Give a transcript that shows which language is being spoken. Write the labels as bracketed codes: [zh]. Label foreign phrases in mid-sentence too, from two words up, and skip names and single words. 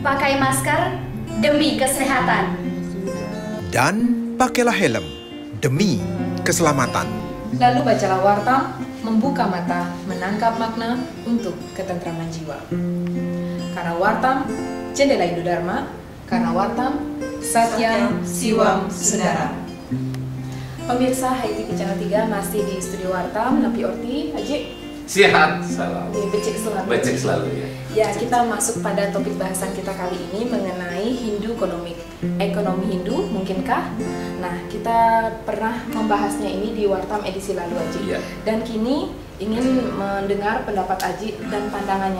[id] Pakai masker demi kesehatan. Dan pakailah helm demi keselamatan. Lalu bacalah Wartam, membuka mata, menangkap makna untuk ketentraman jiwa. Karena Wartam, jendela Indodharma. Karena Wartam, [sa] Satyam Siwam Sundara. [id] Pemirsa HITV Channel 3 masih di studio Wartam, Napi Orti, Haji. Sehat selalu. Becek selalu. Becek selalu ya. Ya, kita masuk pada topik bahasan kita kali ini mengenai Hindu ekonomi. Ekonomi Hindu, mungkinkah? Nah, kita pernah membahasnya ini di Wartam edisi lalu, Aji. Iya. Dan kini ingin mendengar pendapat Aji dan pandangannya.